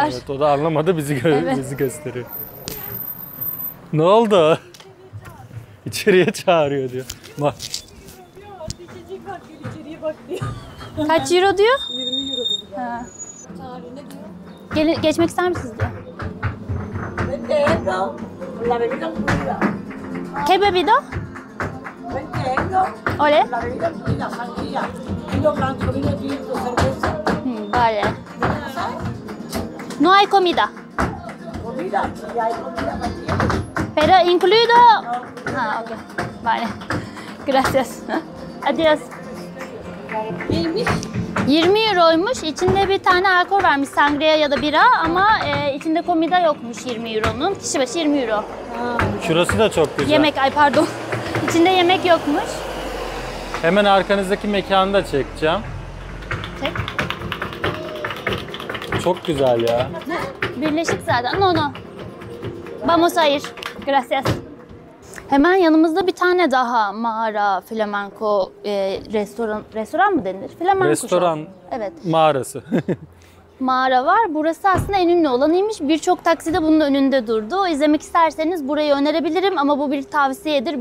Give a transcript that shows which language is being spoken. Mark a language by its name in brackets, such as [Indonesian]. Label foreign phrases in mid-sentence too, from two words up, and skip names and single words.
[Turkish] Evet, o da anlamadı, bizi Evet. bizi gösteriyor. Ne oldu? İçeriye çağırıyor diyor. Bak. İçecek bak diyor, içeriye bak diyor. Kaç euro diyor? 20 euro dedi ya. Ha. Çağırıyor ne diyor? Geçmek ister misiniz diyor. [Spanish] Vengo, la bebida fluida. ¿Qué bebido? Vengo, Ole. la bebida fluida, sangría, vino blanco, vino tinto, cerveza. Vale. No hay comida. Comida, y hay comida también. Pero incluido. Ha, okay. Vale. Gracias. Adiós. [Turkish] Neymiş? 20 euroymuş. İçinde bir tane alkol varmış, sangria ya da bira, ama içinde komida yokmuş 20 euronun. Kişi başı 20 euro. Şurası da çok güzel. Yemek, ay pardon. İçinde yemek yokmuş. Hemen arkanızdaki mekanı da çekeceğim. Çek. Çok güzel ya. Birleşik zaten. [Spanish] No no. Vamos a ir. Gracias. [Turkish] Hemen yanımızda bir tane daha mağara, flamenco restoran mı denilir? Flamenco Restoran shop. Evet. mağarası. Mağara var. Burası aslında en ünlü olanıymış. Birçok takside bunun önünde durdu. İzlemek isterseniz burayı önerebilirim ama bu bir tavsiyedir.